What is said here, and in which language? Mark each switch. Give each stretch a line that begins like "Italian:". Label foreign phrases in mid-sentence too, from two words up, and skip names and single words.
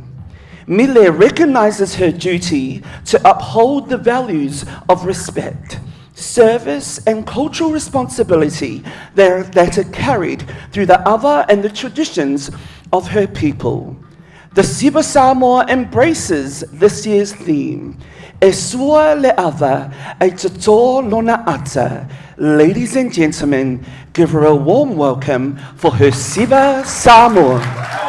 English: Mile recognises her duty to uphold the values of respect, service, and cultural responsibility that are carried through the Ava and the traditions of her people. The Siva Samoa embraces this year's theme,
Samoan: E sua le'ava e tato lona ata.
English: Ladies and gentlemen, give her a warm welcome for her Siva Samoa.